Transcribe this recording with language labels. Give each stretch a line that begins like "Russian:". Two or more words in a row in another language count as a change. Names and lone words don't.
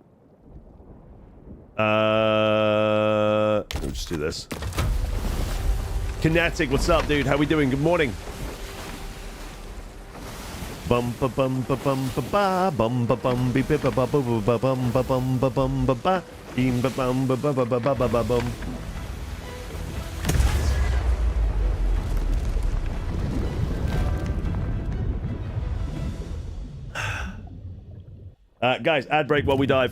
English: Let's just do this. Kinetic, what's up, dude? How we doing? Good morning. Bum ba bum ba bum ba ba bum ba bum be ba ba ba ba ba bum ba bum ba bum ba ba bim ba bum ba ba ba ba ba ba bum. Guys, ad break while we dive.